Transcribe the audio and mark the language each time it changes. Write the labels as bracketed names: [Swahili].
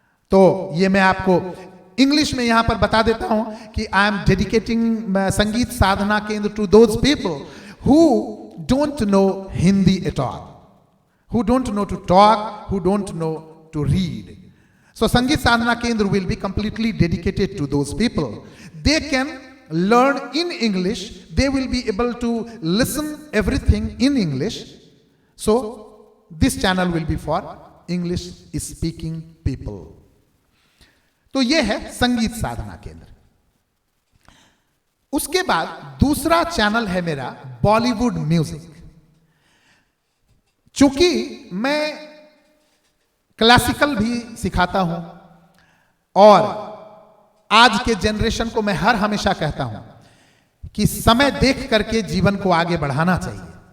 [Hindi] तो ये मैं आपको इंग्लिश में यहां पर बता देता हूं कि [English] I am dedicating Sangeet Sadhana Kendra to those people who don't know Hindi at all, who don't know to talk, who don't know to read. So Sangeet Sadhana Kendra will be completely dedicated to those people. They can learn in English, they will be able to listen everything in English. So this channel will be for English speaking people. [Hindi] तो ये है संगीत साधना केंद्र। उसके बाद दूसरा channel है मेरा बॉलीवुड म्यूजिक। चूंकि मैं क्लासिकल भी सिखाता हूं और आज के जनरेशन को मैं हमेशा कहता हूं कि समय देख करके जीवन को आगे बढ़ाना चाहिए।